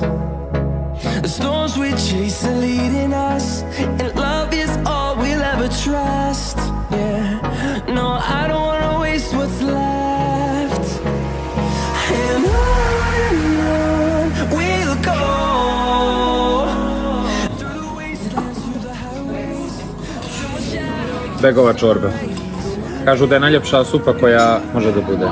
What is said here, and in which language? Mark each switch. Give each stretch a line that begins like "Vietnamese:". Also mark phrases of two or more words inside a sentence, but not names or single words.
English: The storms we chase are leading us, and love is all we'll ever trust. Yeah, no, I don't wanna waste what's left. And on we'll go. Through the wastelands, through the highways, till my shadow.
Serbian: Begova čorba. Kažu da je najljepša supa koja može da bude.